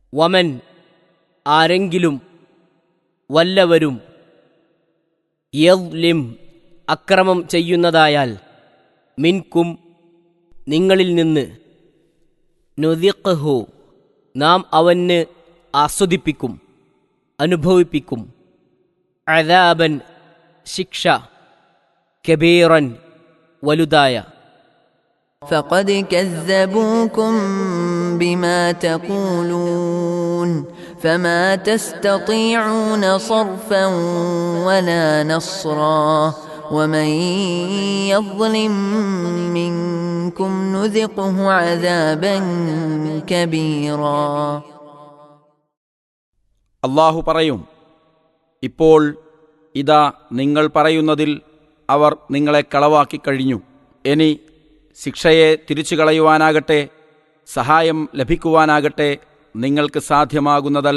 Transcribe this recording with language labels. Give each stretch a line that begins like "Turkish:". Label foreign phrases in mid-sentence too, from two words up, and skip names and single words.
Malayalam: വമൻ ആരെങ്കിലും വല്ലവരും യദ്ലിം അക്രമം ചെയ്യുന്നതായാൽ മിൻകും നിങ്ങളിൽ നിന്ന് നുദിഖ്ഹു നാം അവന് ആസ്വദിപ്പിക്കും, അനുഭവിപ്പിക്കും, അദാബൻ ശിക്ഷ, കബീറൻ വലുതായ.
Arabic: فقد كذبوكم بما تقولون فما تستطيعون صرفا ولا نصرا ومن يظلم منكم نذقه عذابا كبيرا.
Malayalam: അള്ളാഹു പറയും, ഇപ്പോൾ ഇതാ നിങ്ങൾ പറയുന്നതിൽ അവർ നിങ്ങളെ കളവാക്കി കഴിഞ്ഞു. ഇനി ശിക്ഷയെ തിരിച്ചു കളയുവാനാകട്ടെ സഹായം ലഭിക്കുവാനാകട്ടെ നിങ്ങൾക്ക് സാധ്യമാകുന്നതല്ല.